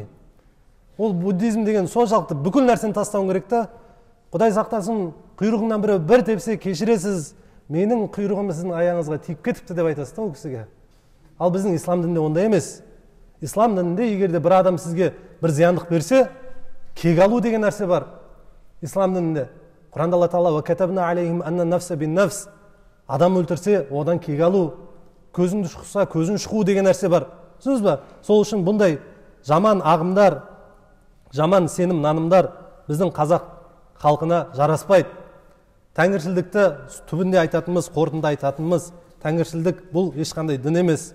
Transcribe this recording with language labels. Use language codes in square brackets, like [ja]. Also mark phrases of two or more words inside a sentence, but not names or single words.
[kk] Ол буддизм деген соншалықты бүкіл нәрсені тастауың керек та, Құдай сақтасын, құйрығыңнан бір тепсе кешіресіз, менің құйрығым сіздің аяғыңызға тиіп кетіпті деп айтасыз да ол кісіге. Ал біздің ислам дінінде ондай емес. Ислам дінінде егерде бір адам сізге бір зияндық берсе, кек алу деген нәрсе бар. Ислам дінінде Құранда Алла Тағала [ar] «وكتبنا عليهم أن النفس بالنفس». [kk] Адам өлтірсе, одан кек алу, көзіңді шұқса, көзін шұқу деген нәрсе бар. Түсінесіз ба? Сол үшін бұндай жаман ағымдар, жаман сенім, нанымдар біздің қазақ халқына жараспайды. Тәңіршілдікті түбінде айтатынымыз, қорытында айтатынымыз, тәңіршілдік бұл ешқандай дін емес.